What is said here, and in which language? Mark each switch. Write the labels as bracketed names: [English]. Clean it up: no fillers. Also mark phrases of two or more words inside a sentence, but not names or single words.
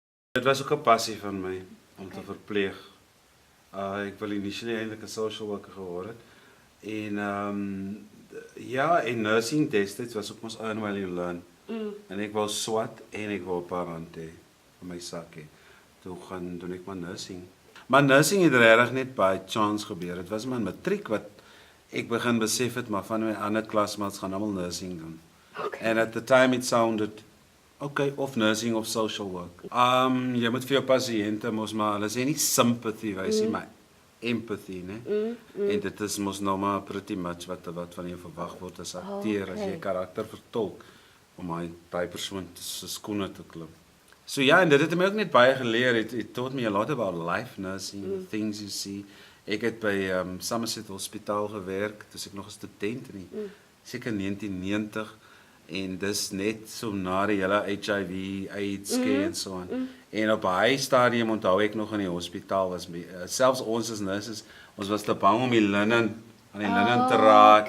[Afrikaans] Dit was ook 'n passie van my om te verpleeg. Ek wil initially eintlik 'n [English] social worker [Afrikaans] geword het. En ja, en nursing destyds was ook mos [English] earn while you learn. [Afrikaans] En ek wou swat en ek wou 'n paar rand hê vir my sakkie. Toe gaan doen ek maar nursing. Maar nursing het regtig net [English] by chance [Afrikaans] gebeur. Dit was my matriek wat ek begin besef het, maar van my ander klasmaats gaan almal nursing doen. Okay. [English] And at the time it sounded okay, of nursing of social work. [Afrikaans] Jy moet vir jou pasiënte mos maar, hulle sê nie sympathy wys nie, maar empathy, né? En dit is mos nou maar [English] pretty much [Afrikaans] wat van jou verwag word as akteur, as jy 'n karakter vertolk om daai persoon se skoene te klim. So ja, en dit het my ook net baie geleer. [English] It taught me a lot about life nursing, the things you see. [Afrikaans] Ek het by Somerset Hospitaal gewerk, toe ek nog 'n student in seker 1990. En dis net so na die hele HIV, AIDS scare en so aan. En op 'n high stadium onthou ek nog in die hospitaal was selfs ons as nurses, ons was te bang om die linnen aan die linnen te raak.